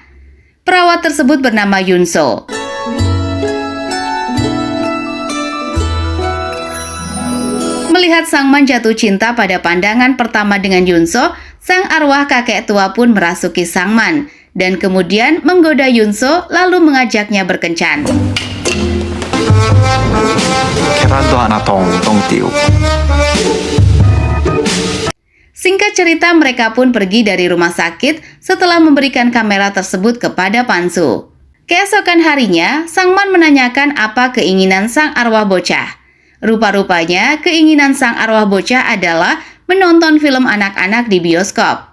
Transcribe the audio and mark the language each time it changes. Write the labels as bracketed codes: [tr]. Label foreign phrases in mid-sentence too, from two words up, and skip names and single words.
[id] Perawat tersebut bernama Yunso. Melihat Sangman jatuh cinta pada pandangan pertama dengan Yunso, sang arwah kakek tua pun merasuki Sangman dan kemudian menggoda Yunso lalu mengajaknya berkencan. [ko] 계란도 하나 덩덩 띄우고 [id] Singkat cerita, mereka pun pergi dari rumah sakit setelah memberikan kamera tersebut kepada Pansu. Keesokan harinya, Sangman menanyakan apa keinginan sang arwah bocah. Rupa-rupanya, keinginan sang arwah bocah adalah menonton film anak-anak di bioskop.